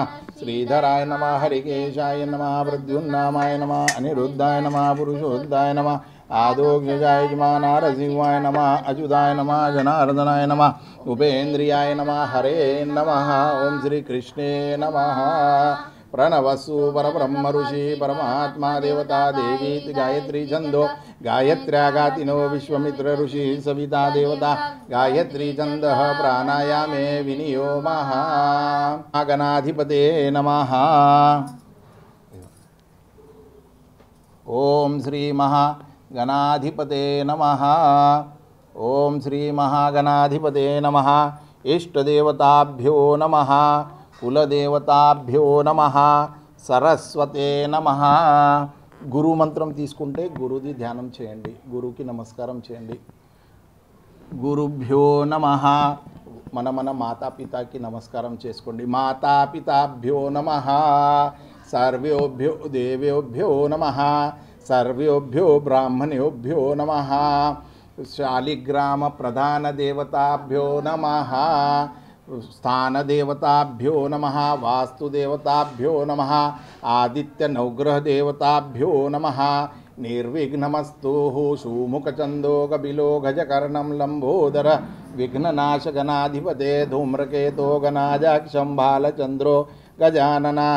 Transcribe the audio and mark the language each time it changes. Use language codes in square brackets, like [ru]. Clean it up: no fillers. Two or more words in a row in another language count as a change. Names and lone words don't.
[sa] శ్రీధరాయ నమః. హరికేశాయ నమః. ప్రద్యున్నామాయ నమః. అనిరుద్ధాయ నమః. పురుషోద్ధాయ నమః. ఆదోక్షజాయ నారసింహాయ నమః. అచ్యుతాయ నమః. జనార్దనాయ నమః. ఉపేంద్రియాయ నమః. హరే నమః. ఓం శ్రీకృష్ణే నమః. प्रणवसु परब्रह्म ऋषि परमात्मा देवता देवी गायत्री छंदो गायत्र्या गातिनो विश्वमित्र ऋषि सविता देवता गायत्री छंद प्राणायामे विनियोमः. गणाधिपते नमः. ओम श्री महागणाधिपते नमः. ओम श्री महागणाधिपते नमः. इष्टदेवताभ्यो नमः. కులదేవతాభ్యో నమః. సరస్వతే నమః. [te] గురు మంత్రం తీసుకుంటే గురుది ధ్యానం చేయండి, గురుకి నమస్కారం చేయండి. [sa] గురుభ్యో నమః. [te] మన మాతాపితాకి నమస్కారం చేసుకోండి. [sa] మాతాపితాభ్యో నమః. సర్వేభ్యో దేవేభ్యో నమః. సర్వేభ్యో బ్రాహ్మణేభ్యో నమః. శాలిగ్రామ ప్రధాన దేవతాభ్యో నమః. स्थानदेवताभ्यो नमः. वास्तुदेवताभ्यो नमः. आदित्यनवग्रहदेवताभ्यो नमः. निर्विघ्नमस्तु. सुमुखचन्दो कपिलो गजकर्णं लम्बोदर विघ्ननाशगणाधिपते धूम्रकेतो गणाजाक्षं बालचन्द्रो गजाननः.